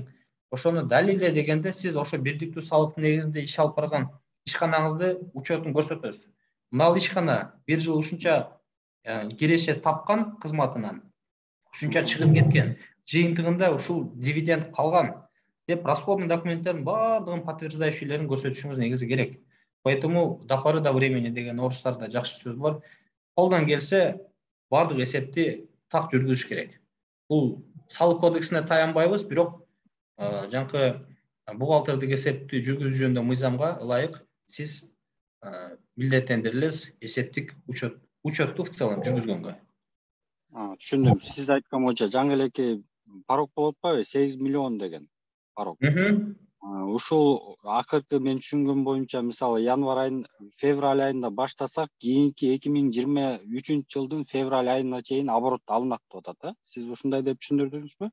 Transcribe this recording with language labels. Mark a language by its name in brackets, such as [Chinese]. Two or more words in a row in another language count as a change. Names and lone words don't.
[Kyrgyz] Ошону далилде дегенде сиз ошо бирдиктүү салыктын негизинде иш алып барган ишканаңызды учетун көрсөтөсүз. Мына ишкана бир жыл ушунча киреше тапкан кызматынан, ушунча чыгып кеткен, жыйынтыгында ушул дивиденд калган деп расходный документтердин баардыгын подтверждающийлерин көрсөтүшүңүз негизи керек. [Russian] Поэтому до поры до времени [Kyrgyz] деген орустарда жакшы сөз бар. Колдон келсе баардык эсепти так жүргүзүш керек. Бул салык кодексине таянбайбыз, бирок жанкы бухгалтердик эсепти жүргүзүү жөнүндө мыйзамга ылайык сиз милдеттендирилесиз эсептик учетту [Russian] в целом [Kyrgyz] жүргүзгөнгө. Түшүндүм. Сиз айткан боюнча жаңы элеке порог болуп атпайбы? 8 миллион деген порог. Ушул акыркы мен түшүнгөн боюнча, мисалы, январь айын, февраль айында баштасак, кийинки 2023 жылдын февраль айына чейин оборот алынат деп атат, Сиз ушундай деп түшүндүрдүңүзбү?